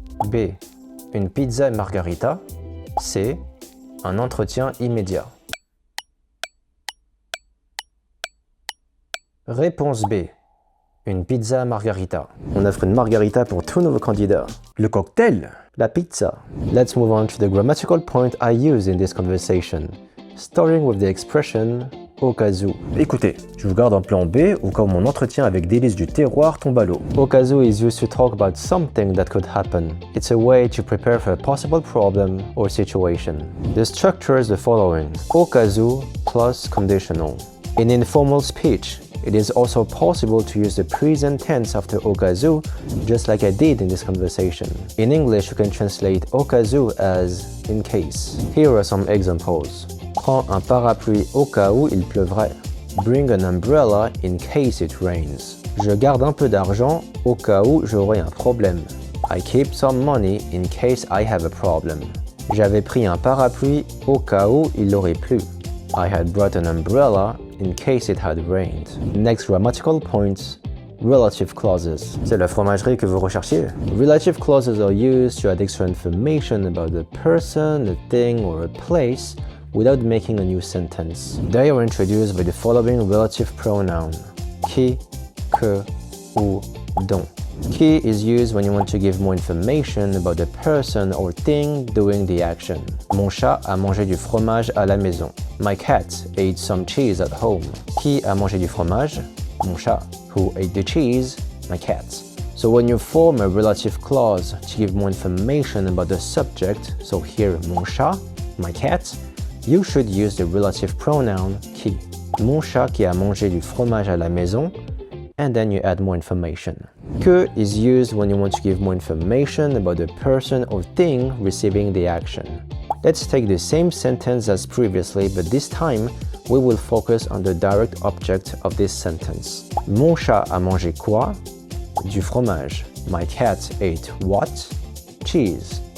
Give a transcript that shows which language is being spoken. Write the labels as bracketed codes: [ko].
[fr] B. Une pizza margarita. C. Un entretien immédiat. Réponse B. Une pizza margarita. On offre une margarita pour tous nos candidats. Le cocktail? La pizza. [en] Let's move on to the grammatical point I use in this conversation, starting with the expression au cas où. [fr] Écoutez, je vous garde en plan B ou quand mon entretien avec délices du terroir tombe à l'eau. [en] Au cas où is used to talk about something that could happen. It's a way to prepare for a possible problem or situation. The structure is the following. Au cas où plus conditional. In informal speech, it is also possible to use the present tense after au cas où, just like I did in this conversation. In English, you can translate au cas où as in case. Here are some examples. [fr] Prends un parapluie au cas où il pleuvrait. [en] Bring an umbrella in case it rains. [fr] Je garde un peu d'argent au cas où j'aurai un problème. [en] I keep some money in case I have a problem. [fr] J'avais pris un parapluie au cas où il aurait plu. [en] I had brought an umbrella in case it had rained. Next grammatical points, relative clauses. [fr] C'est la fromagerie que vous recherchiez? [en] Relative clauses are used to add extra information about the person, a thing, or a place without making a new sentence. They are introduced by the following relative pronoun: qui, que, ou, dont. Qui is used when you want to give more information about the person or thing doing the action. [fr] Mon chat a mangé du fromage à la maison. [en] My cat ate some cheese at home. [fr] Qui a mangé du fromage? Mon chat. [en] Who ate the cheese? My cat. So when you form a relative clause to give more information about the subject, so here mon chat, my cat, you should use the relative pronoun qui. [fr] Mon chat qui a mangé du fromage à la maison, [en] and then you add more information. Que is used when you want to give more information about the person or thing receiving the action. Let's take the same sentence as previously, but this time we will focus on the direct object of this sentence. [fr] Mon chat a mangé quoi? Du fromage. [en] My cat ate what? Cheese.